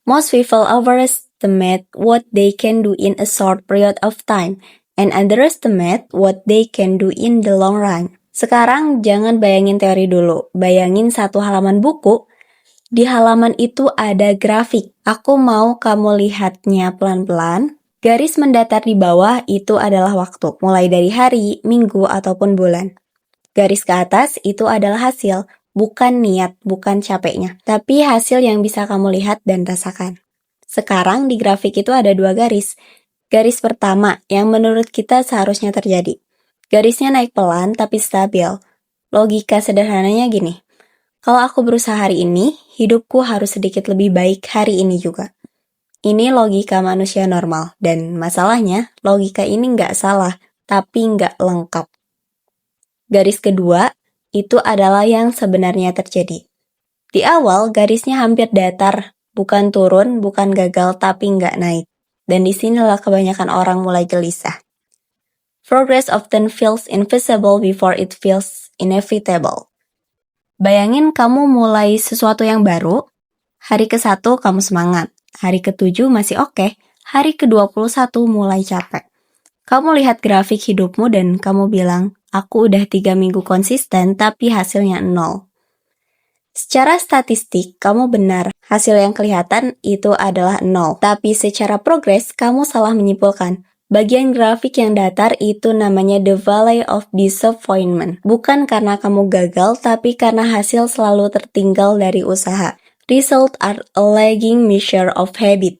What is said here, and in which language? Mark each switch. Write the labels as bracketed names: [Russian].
[English] Most people overestimate what they can do in a short period of time and underestimate what they can do in the long run. [Indonesian] Sekarang jangan bayangin teori dulu, bayangin satu halaman buku. Di halaman itu ada grafik. Aku mau kamu lihatnya pelan-pelan. Garis mendatar di bawah itu adalah waktu, mulai dari hari, minggu, ataupun bulan. Garis ke atas itu adalah hasil, bukan niat, bukan capeknya, tapi hasil yang bisa kamu lihat dan rasakan. Sekarang di grafik itu ada dua garis. Garis pertama yang menurut kita seharusnya terjadi. Garisnya naik pelan tapi stabil. Logika sederhananya gini. Kalau aku berusaha hari ini, hidupku harus sedikit lebih baik hari ini juga. Ini logika manusia normal, dan masalahnya logika ini nggak salah, tapi nggak lengkap. Garis kedua, itu adalah yang sebenarnya terjadi. Di awal, garisnya hampir datar, bukan turun, bukan gagal, tapi nggak naik. Dan disinilah kebanyakan orang mulai gelisah. [English] Progress often feels invisible before it feels inevitable. [Indonesian] Bayangin kamu mulai sesuatu yang baru, hari ke-1 kamu semangat, hari ke-7 masih oke, hari ke-21 mulai capek. Kamu lihat grafik hidupmu dan kamu bilang, aku udah 3 minggu konsisten tapi hasilnya 0. Secara statistik, kamu benar, hasil yang kelihatan itu adalah 0. Tapi secara progres, kamu salah menyimpulkan. Bagian grafik yang datar itu namanya [English] the valley of disappointment. [Indonesian] Bukan karena kamu gagal, tapi karena hasil selalu tertinggal dari usaha. [English] Result are a lagging measure of habit.